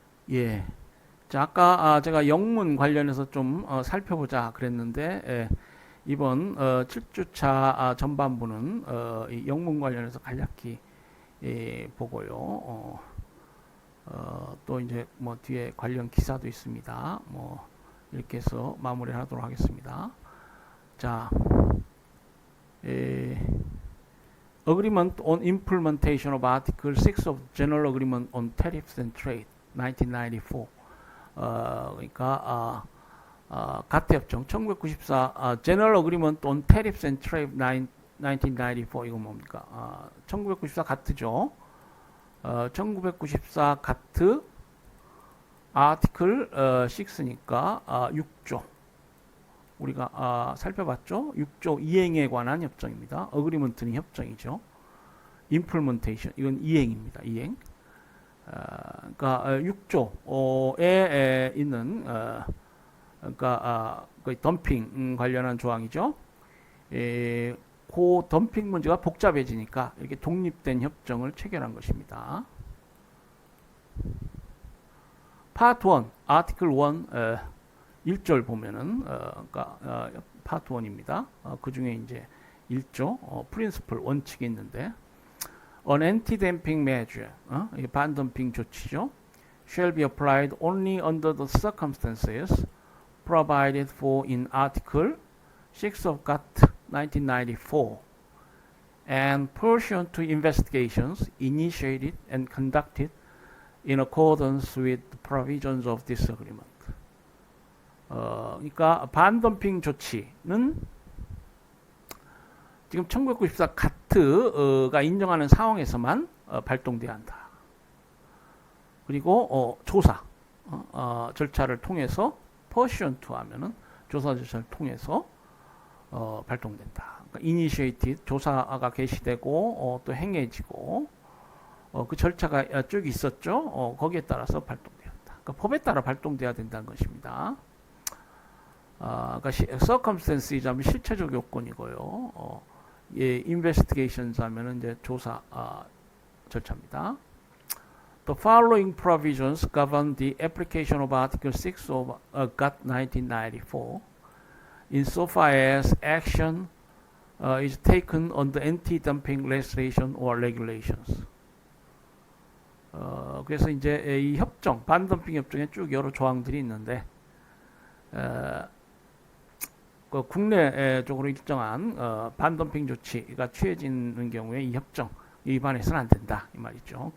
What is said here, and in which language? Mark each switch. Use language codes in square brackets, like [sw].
[ko] 예. 자, 아까 제가 영문 관련해서 좀 살펴보자 그랬는데 이번 7주차 전반부는 이 영문 관련해서 간략히 보고요. 또 이제 뭐 뒤에 관련 기사도 있습니다. 뭐 이렇게 해서 마무리하도록 하겠습니다. [en] 자, Agreement on Implementation of Article 6 of General Agreement on Tariffs and Trade, 1994. [ko] 그러니까 가트 협정 1994 General Agreement on Tariffs and Trade 1994 이거 뭡니까? 1994 가트죠. 1994 가트 아티클 6니까 6조 우리가 살펴봤죠. 6조 이행에 관한 협정입니다. 어그리먼트는 협정이죠. 임플멘테이션 이건 이행입니다. 이행. 그러니까 6조에 있는 그러니까 거의 덤핑 관련한 조항이죠. 그 덤핑 문제가 복잡해지니까 이렇게 독립된 협정을 체결한 것입니다. 파트 1, 아티클 1 1절 보면은 그러니까 파트 1입니다. 그 중에 이제 1조 프린시플 원칙이 있는데 [en] An anti-dumping measure, [ko] 이게 반덤핑 조치죠. [en] Shall be applied only under the circumstances provided for in Article 6 of GATT 1994 and pursuant to investigations initiated and conducted in accordance with the provisions of this agreement. [ko] 그러니까 반덤핑 조치는 지금 1994 가트가 인정하는 상황에서만 발동돼야 한다. 그리고 조사 절차를 통해서 pursuant to 하면은 조사 절차를 통해서 발동된다. 그러니까 initiated 조사가 개시되고 또 행해지고 그 절차가 쭉 있었죠. 거기에 따라서 발동돼야 한다. 그러니까 법에 따라 발동돼야 된다는 것입니다. 그러니까 circumstance이자면 실체적 요건이고요. investigations 하면은 이제 조사 절차입니다. [en] The following provisions govern the application of Article 6 of GATT 1994 insofar as action is taken on the anti-dumping legislation or regulations. [ko] 그래서 이제 이 협정, 반덤핑 협정에 쭉 여러 조항들이 있는데 그 국내적으로 일정한 반덤핑 조치가 취해지는 경우에 이 협정 위반해서는 안 된다 이 말이죠.